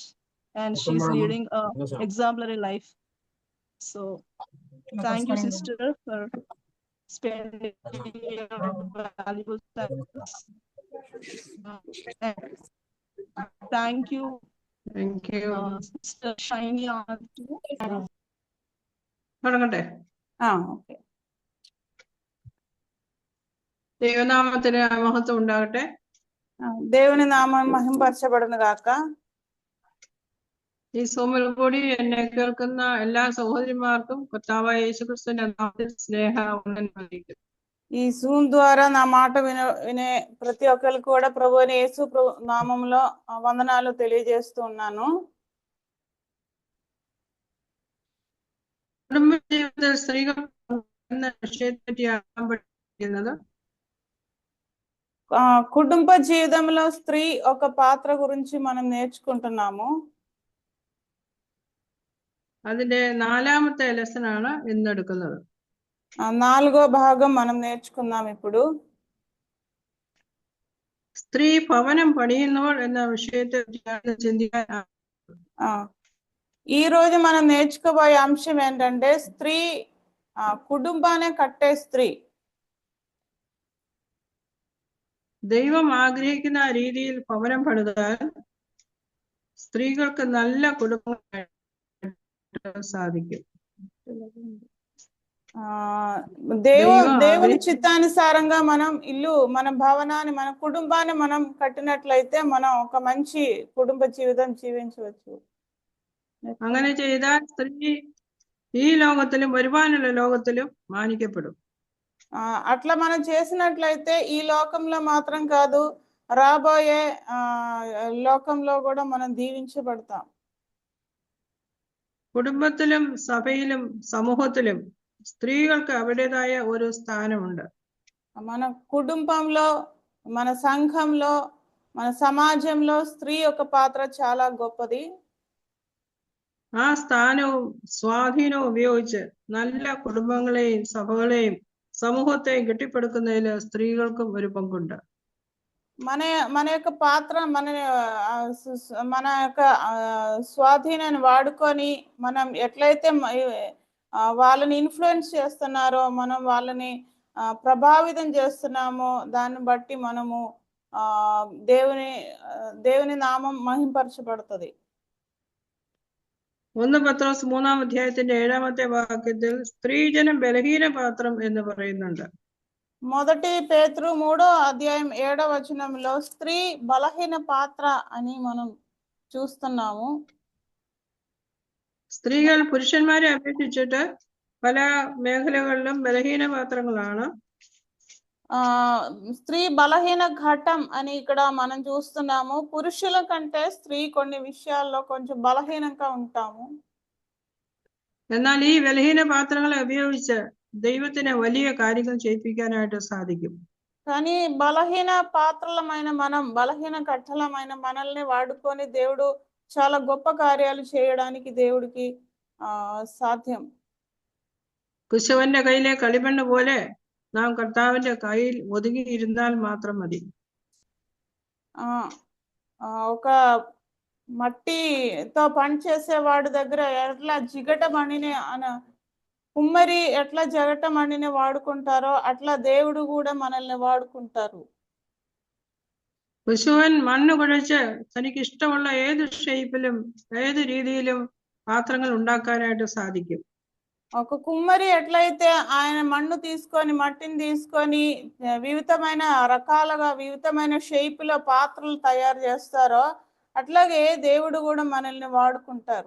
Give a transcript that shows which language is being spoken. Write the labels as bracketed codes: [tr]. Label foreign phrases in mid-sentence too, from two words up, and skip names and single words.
[en] And she's leading an exemplary life. So thank you, sister, for spending your valuable time. And thank you, Sister Shiny. Okay. [ml] ദൈവനാമത്തിന് മഹത്വം ഉണ്ടാകട്ടെ. [te] దేవుని నామం మహిమపరచబడును గాక. [ml] ഈ സോമിൽ കൂടി എന്നെ കേൾക്കുന്ന എല്ലാ സഹോദരിമാർക്കും കർത്താവായ യേശുക്രിസ്തുവിന്റെ നാമത്തിൽ സ്നേഹം. [te] ఈ జూమ్ ద్వారా నా మాట వినే ప్రతి ఒక్కరికి కూడా ప్రభు అయిన యేసు నామంలో వందనాలు తెలియజేస్తున్నాను. [ml] കുടുംബ ജീവിതത്തിൽ സ്ത്രീകൾ എന്ന വിഷയത്തെ ആരംഭിക്കുന്നത് [te] కుటుంబ జీవితంలో స్త్రీ ఒక పాత్ర గురించి మనం నేర్చుకుంటున్నాము. [ml] അതിന്റെ 4ാമത്തെ ലെസൺ ആണ് ഇന്ന് എടുക്കുന്നത്. [te] 4వ భాగం మనం నేర్చుకుందాం ఇప్పుడు. [ml] സ്ത്രീ ഭവനം പണിയുന്നവൾ എന്ന വിഷയത്തെ ചിന്തിക്കാൻ [te] ఈ రోజు మనం నేర్చుకోబోయే అంశం ఏంటంటే స్త్రీ కుటుంబాన్ని కట్టే స్త్రీ. [ml] ദൈവം ആഗ്രഹിക്കുന്ന രീതിയിൽ ഭവനം പണിതാൽ സ്ത്രീകൾക്ക് നല്ല കുടുംബം സാധിക്കും. [te] దేవుని చిత్తానుసారంగా మనం ఇల్లు, మన భవనాన్ని, మన కుటుంబాన్ని మనం కట్టినట్లయితే మనం ఒక మంచి కుటుంబ జీవితం జీవించవచ్చు. [ml] അങ്ങനെ ചെയ്താൽ സ്ത്രീ ഈ ലോകത്തിലും വരുവാനുള്ള ലോകത്തിലും മാനിക്കപ്പെടും. [te] అట్లా మనం చేసినట్లయితే ఈ లోకంలో మాత్రం కాదు, రాబోయే లోకంలో కూడా మనం దీవించబడతాం. [ml] കുടുംബത്തിലും സഭയിലും സമൂഹത്തിലും സ്ത്രീകൾക്ക് അവരുടേതായ ഒരു സ്ഥാനമുണ്ട്. [te] మన కుటుంబంలో, మన సంఘంలో, మన సమాజంలో స్త్రీ యొక్క పాత్ర చాలా గొప్పది. [ml] ആ സ്ഥാനവും സ്വാധീനവും ഉപയോഗിച്ച് നല്ല കുടുംബങ്ങളെയും സഭകളെയും സമൂഹത്തെയും കെട്ടിപ്പടുക്കുന്നതിൽ സ്ത്രീകൾക്കും ഒരു പങ്കുണ്ട്. [te] మన యొక్క పాత్ర, మన యొక్క స్వాధీనాన్ని వాడుకొని మనం ఎట్లయితే వాళ్ళని ఇన్ఫ్లుయెన్స్ చేస్తున్నారో, మనం వాళ్ళని ప్రభావితం చేస్తున్నామో దాన్ని బట్టి మనము దేవుని నామం మహింపరచబడుతుంది. [ml] 1 പത്രോസ് 3-ാം അധ്യായത്തിന്റെ 7-ാമത്തെ വാക്യത്തിൽ സ്ത്രീജനം ബലഹീന പാത്രം എന്ന് പറയുന്നുണ്ട്. [te] 1 పేతురు 3వ అధ్యాయం 7వ వచనంలో స్త్రీ బలహీన పాత్ర అని మనం చూస్తున్నాము. [ml] സ്ത്രീകൾ പുരുഷന്മാരെ അപേക്ഷിച്ചിട്ട് പല മേഖലകളിലും ബലഹീന പാത്രങ്ങളാണ്. [te] స్త్రీ బలహీన ఘటం అని ఇక్కడ మనం చూస్తున్నాము. పురుషుల కంటే స్త్రీ కొన్ని విషయాల్లో కొంచెం బలహీనంగా ఉంటాము. [ml] എന്നാൽ ഈ ബലഹീന പാത്രങ്ങളെ ഉപയോഗിച്ച് ദൈവത്തിന് വലിയ കാര്യങ്ങൾ ചെയ്യിപ്പിക്കാനായിട്ട് സാധിക്കും. [te] కానీ బలహీన పాత్రలమైన మనం, బలహీన కట్టలమైన మనల్ని వాడుకొని దేవుడు చాలా గొప్ప కార్యాలు చేయడానికి దేవుడికి సాధ్యం. [ml] കുശവന്റെ കയ്യിലെ കളിമണ്ണ് പോലെ നാം കർത്താവിന്റെ കയ്യിൽ ഒതുങ്ങിയിരുന്നാൽ മാത്രം മതി. [te] ఒక మట్టితో పని చేసేవాడి దగ్గర ఎట్లా జిగటమణిని కుమ్మరి ఎట్లా జగటమణిని వాడుకుంటారో అట్లా దేవుడు కూడా మనల్ని వాడుకుంటారు. [ml] കുശവൻ മണ്ണ് കുഴച്ച് തനിക്ക് ഇഷ്ടമുള്ള ഏത് ഷേപ്പിലും ഏത് രീതിയിലും പാത്രങ്ങൾ ഉണ്ടാക്കാനായിട്ട് സാധിക്കും. [te] ఒక కుమ్మరి ఎట్లయితే ఆయన మన్ను తీసుకొని, మట్టిని తీసుకొని వివిధమైన రకాలుగా, వివిధమైన షేపులో పాత్రలు తయారు చేస్తారో అట్లాగే దేవుడు కూడా మనల్ని వాడుకుంటారు.